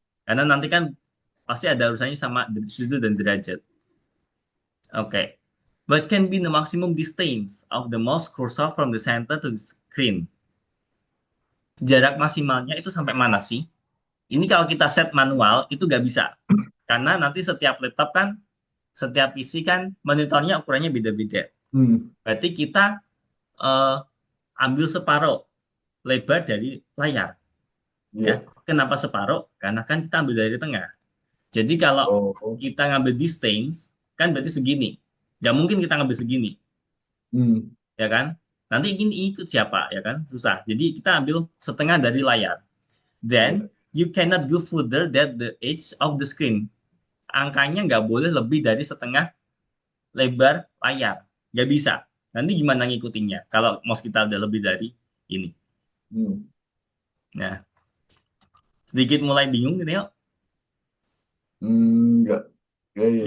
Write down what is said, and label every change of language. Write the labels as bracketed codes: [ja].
[id] Karena nanti kan pasti ada urusannya sama sudut dan derajat. Oke. [en] What can be the maximum distance of the mouse cursor from the center to the screen? [id] Jarak maksimalnya itu sampai mana sih? Ini kalau kita set manual itu nggak bisa. Karena nanti setiap laptop kan, setiap PC kan monitornya ukurannya beda-beda. Hmm. Berarti kita eh, ambil separuh lebar dari layar. Ya. Ya. Kenapa separuh? Karena kan kita ambil dari tengah. Jadi kalau Oh. kita ngambil distance, kan berarti segini. Nggak mungkin kita ngambil segini. Hmm. Ya kan? Nanti ingin ikut siapa, ya kan? Susah. Jadi kita ambil setengah dari layar. [en] Then, [id] Ya. [en] you cannot go further than the edge of the screen. [id] Angkanya nggak boleh lebih dari setengah lebar layar. Nggak bisa. Nanti gimana ngikutinnya? Kalau mouse kita udah lebih dari ini. Hmm. Nah, sedikit mulai bingung gitu ya. Enggak. Kayaknya.